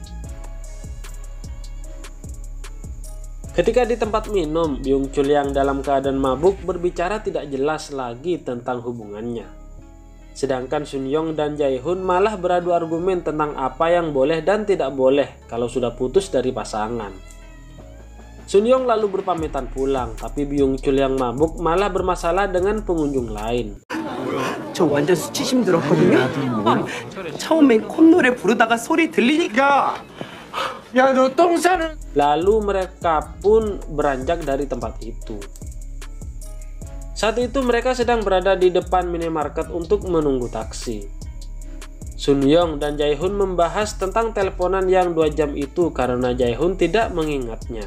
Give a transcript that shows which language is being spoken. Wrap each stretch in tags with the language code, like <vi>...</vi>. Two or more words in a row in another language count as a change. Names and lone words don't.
<id>Ketika di tempat minum, Byung-chul yang dalam keadaan mabuk berbicara tidak jelas lagi tentang hubungannya. Sedangkan Sun Young dan Jae-hoon malah beradu argumen tentang apa yang boleh dan tidak boleh kalau sudah putus dari pasangan. Sun Young lalu berpamitan pulang, tapi Byung-chul yang mabuk malah bermasalah dengan pengunjung lain.</id> <ko>저 완전 수치심 들었거든요. 처음엔 콧노래 부르다가 소리 들리니까 야, 너 똥 싸는.</ko> <id>Lalu mereka pun beranjak dari tempat itu. Saat itu mereka sedang berada di depan minimarket untuk menunggu taksi. Sun Young dan Jae-hoon membahas tentang teleponan yang 2 jam itu karena Jae-hoon tidak mengingatnya.</id>